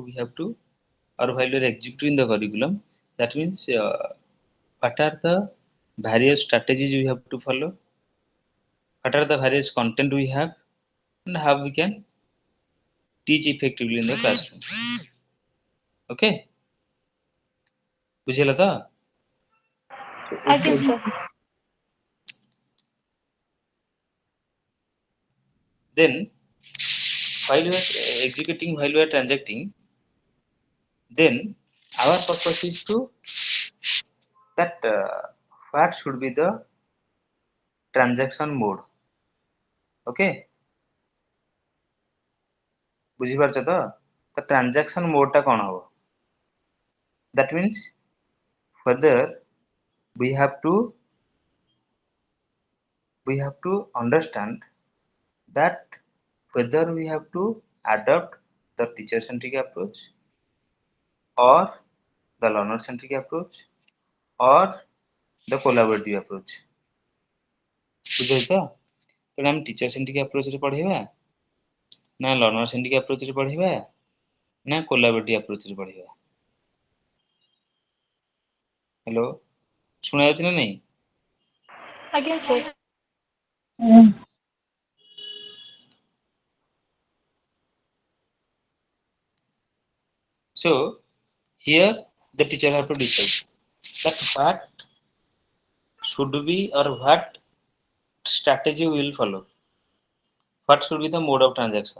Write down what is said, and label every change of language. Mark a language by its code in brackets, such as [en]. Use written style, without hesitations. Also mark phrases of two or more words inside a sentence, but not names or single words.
[en] we have to, or while we are executing the curriculum, that means what are the various strategies we have to follow, what are the various content we have, and how we can teach effectively in the classroom. [or] Okay, ବୁଝିହେଲା ତ? ଆଜ୍ଞା sir. [en] Then while we are executing, while we are transacting, then our purpose is to that what should be the transaction mode. [or] Okay, ବୁଝିପାରୁଛ ତ? ତ [en] transaction mode [or] ଟା କ'ଣ ହବ? [en] That means whether we have to understand that whether we have to adopt the teacher centric approach or the learner centric approach or the collaborative approach. [or] ବୁଝିଲେ ତ? ତେଣୁ ଆମେ [en] teacher centric approach [or] ପଢ଼ିବା ନା [en] learner centric approach [or] ପଢ଼ିବା ନା [en] collaborative approach [or] ପଢ଼ିବା? ହ୍ୟାଲୋ, ଶୁଣାଯାଉଛି ନା ନାହିଁ? ଆଜ୍ଞା sir. [en] So here the teacher have to decide that what should be or what strategy we will follow, what should be the mode of transaction.